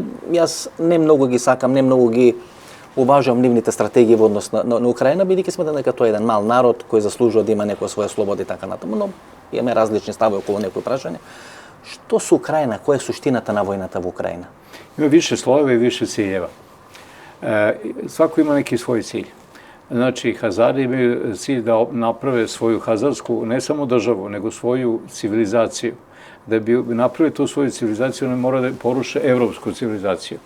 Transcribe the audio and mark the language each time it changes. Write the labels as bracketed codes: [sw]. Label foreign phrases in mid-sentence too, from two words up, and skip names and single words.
[mk] Јас не многу ги сакам, не многу ги уважавам нивните стратегии во однос на Украина, бидејќи сметам дека тоа е еден мал народ кој заслужува да има некоја своја слобода и така натаму, но имаме различни ставови околу некои прашања. Што со Украина? Која е суштината на војната во Украина? [sr] Има više slojeva i više ciljeva. Svako ima neki svoj cilj. Znači, Hazari imaju cilj da naprave svoju hazarsku, ne samo državu, nego svoju civilizaciju. Da bi napravili tu svoju civilizaciju, oni mora da poruše evropsku civilizaciju.